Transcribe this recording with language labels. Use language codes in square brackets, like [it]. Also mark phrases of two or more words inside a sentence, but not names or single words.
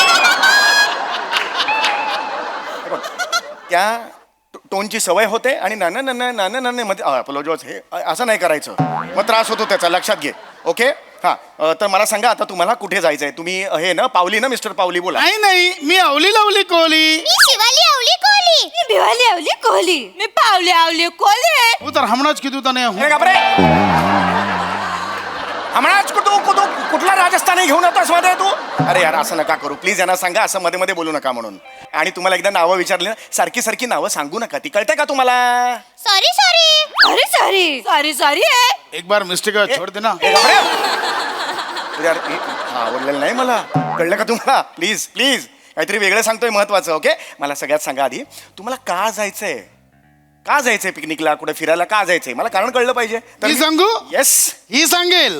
[mr] हे बघ, त्या टोनची सवय होते आणि नाना मध्ये अपोलोजॉज हे असं नाही करायचं, मग त्रास होतो त्याचा, लक्षात घे. ओके हा. तर मला सांगा आता तुम्हाला कुठे जायचंय? तुम्ही हे ना पावली ना, मिस्टर पावली बोला. नाही नाही, मी अवली लवली कोहली. मी शिवाली आवली कोहली. मी भिवाली आवली कोहली. मी पावली आवली कोहली. [gu] હું તાર હમણાં જ કીધું તને [mr] हे घाबरे. हमणाच कुठला राजस्थानी घेऊन येतोस मध्ये तू? अरे यार असं नका करू प्लीज. यांना सांगा असं मध्ये मध्ये बोलू नका म्हणून. आणि तुम्हाला एकदा नावं विचारली ना, सारखी सारखी नावं सांगू नका. ती कळते का तुम्हाला? [en] sorry sorry sorry sorry sorry sorry. [hi] एक बार मिस्टेक छोड़ देना. [mr] हे घाबरे. यार हा आवडलेलं नाही मला, कळलं का तुम्हाला? [en] please please, [mr] काहीतरी वेगळं सांगतोय महत्वाचं. ओके मला सगळ्यात सांगा आधी, तुम्हाला का जायचंय? का जायचंय पिकनिकला, कुठे फिरायला का जायचंय? मला कारण कळलं पाहिजे. मी सांगू? येस. ही सांगेल